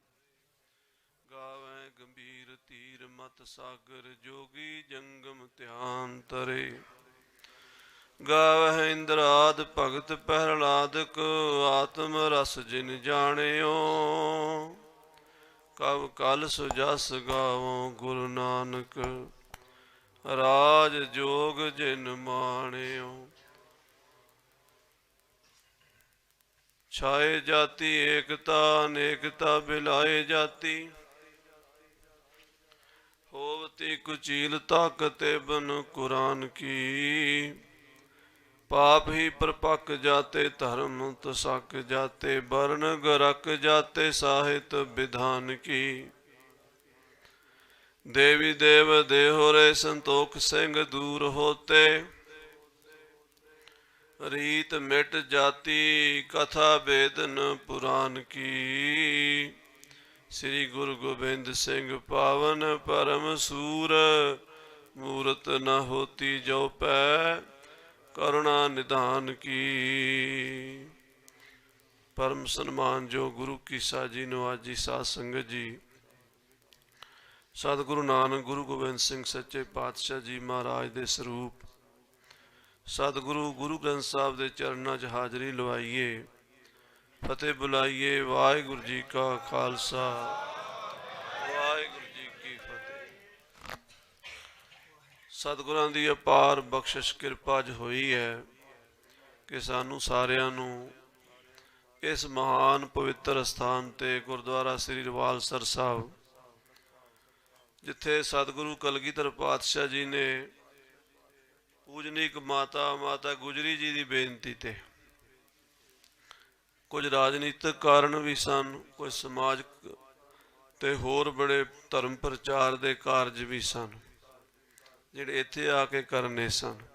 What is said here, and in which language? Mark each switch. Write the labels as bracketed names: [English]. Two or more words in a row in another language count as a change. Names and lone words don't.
[Punjabi] ਗਾਵੈ ਗੰਭੀਰ ਤੀਰ ਮਤ ਸਾਗਰ ਜੋਗੀ ਜੰਗਮ ਧਿਆਨ ਤਰੇ ਗਾਵੈ ਇੰਦਰਾਦ ਭਗਤ ਪਹਿਲਾਦਕ ਆਤਮ ਰਸ ਜਿਨ ਜਾਣਿਓ ਕਵ ਕਲ ਸੁਜਸ ਗਾਵੋ ਗੁਰੂ ਨਾਨਕ ਰਾਜ ਜੋਗ ਜਿਨ ਮਾਣਿਓ [Braj] छाए जाती एकता अनेकता बिलाए जाती होवती कुचील ताकत बन कुरान की पाप ही परपक जाते धर्म तसक जाते वर्ण गरक जाते साहित विधान की देवी देव देहो रे संतोख सिंह दूर होते रीत मिट जाती कथा वेदन पुराण की श्री गुरु गोबिंद सिंह पावन परम सूर मूरत न होती जो पै करुणा निधान की। [Punjabi] ਪਰਮ ਸਨਮਾਨ ਜੋ ਗੁਰੂ ਕੀ ਸਾਜੀ ਨਿਵਾਜੀ ਸਾਧ ਸੰਗਤ ਜੀ ਸਤਿਗੁਰੂ ਨਾਨਕ ਗੁਰੂ ਗੋਬਿੰਦ ਸਿੰਘ ਸੱਚੇ ਪਾਤਸ਼ਾਹ ਜੀ ਮਹਾਰਾਜ ਦੇ ਸਰੂਪ ਸਤਿਗੁਰੂ ਗੁਰੂ ਗ੍ਰੰਥ ਸਾਹਿਬ ਦੇ ਚਰਨਾਂ 'ਚ ਹਾਜ਼ਰੀ ਲਵਾਈਏ ਫ਼ਤਿਹ ਬੁਲਾਈਏ। ਵਾਹਿਗੁਰੂ ਜੀ ਕਾ ਖ਼ਾਲਸਾ ਵਾਹਿਗੁਰੂ ਜੀ ਕੀ ਫ਼ਤਿਹ। ਸਤਿਗੁਰਾਂ ਦੀ ਅਪਾਰ ਬਖ਼ਸ਼ਿਸ਼ ਕਿਰਪਾ ਜ ਹੋਈ ਹੈ ਕਿ ਸਾਨੂੰ ਸਾਰਿਆਂ ਨੂੰ ਇਸ ਮਹਾਨ ਪਵਿੱਤਰ ਸਥਾਨ ਤੇ ਗੁਰਦੁਆਰਾ ਸ੍ਰੀ ਰਵਾਲਸਰ ਸਾਹਿਬ ਜਿੱਥੇ ਸਤਿਗੁਰੂ ਕਲਗੀਧਰ ਪਾਤਸ਼ਾਹ ਜੀ ਨੇ ਪੂਜਨੀਕ ਮਾਤਾ ਗੁਜਰੀ ਜੀ ਕੀ ਬੇਨਤੀ ਤੇ ਕੁਝ ਰਾਜਨੀਤਿਕ ਕਾਰਨ ਭੀ ਸਨ, ਕੁਝ ਸਮਾਜ ਤੇ ਹੋਰ ਬੜੇ ਧਰਮ ਪ੍ਰਚਾਰ ਦੇ ਕਾਰਜ ਭੀ ਸਨ ਜਿਹੜੇ ਇੱਥੇ ਆਕੇ ਕਰਨੇ ਸਨ,